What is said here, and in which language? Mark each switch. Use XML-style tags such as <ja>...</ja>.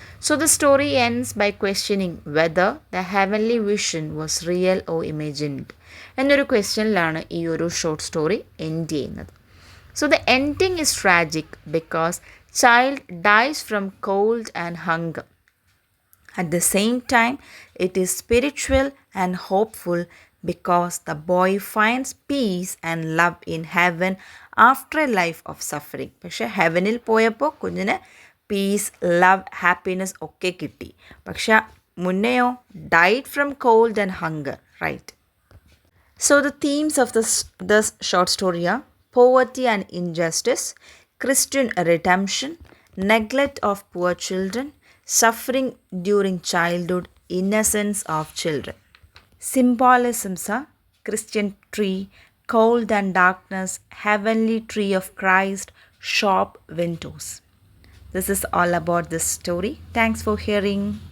<en>so the story ends by questioning whether the heavenly vision was real or imagined</en> <ml>എന്നൊരു ക്വസ്റ്റ്യനിലാണ് ഈ ഒരു short story end ചെയ്യുന്നത്.</ml> <en>So the ending is tragic because child dies from cold and hunger. At the same time, it is spiritual and hopeful because the boy finds peace and love in heaven after a life of suffering.</en> <ml>പക്ഷേ ഹെവനിൽ പോയപ്പോൾ കുഞ്ഞിന് piece, love, happiness ഒക്കെ കിട്ടി. പക്ഷെ മുന്നെയോ</ml> <en>Died from cold and hunger, right? So the themes of this short story are poverty and injustice, Christian redemption, neglect of poor children, suffering during childhood, innocence of children. Symbolisms are Christian tree, cold and darkness, heavenly tree of Christ, shop windows. This is all about this story. Thanks for hearing.</en>